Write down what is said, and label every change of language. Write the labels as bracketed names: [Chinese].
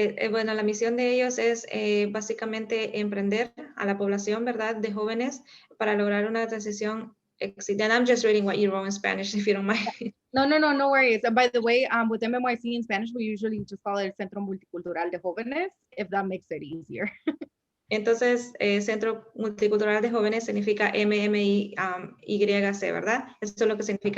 [Spanish] Bueno, la misión de ellos es básicamente emprender a la población, ¿verdad?, de jóvenes para lograr una transición exitosa. [English] And I'm just reading what you wrote in Spanish, if you don't mind. No worries. By the way, with MMYC in Spanish, we usually just call it Centro Multicultural de Jóvenes, if that makes it easier. [Spanish] Entonces, Centro Multicultural de Jóvenes significa MMIYC, ¿verdad? Eso es lo que significa.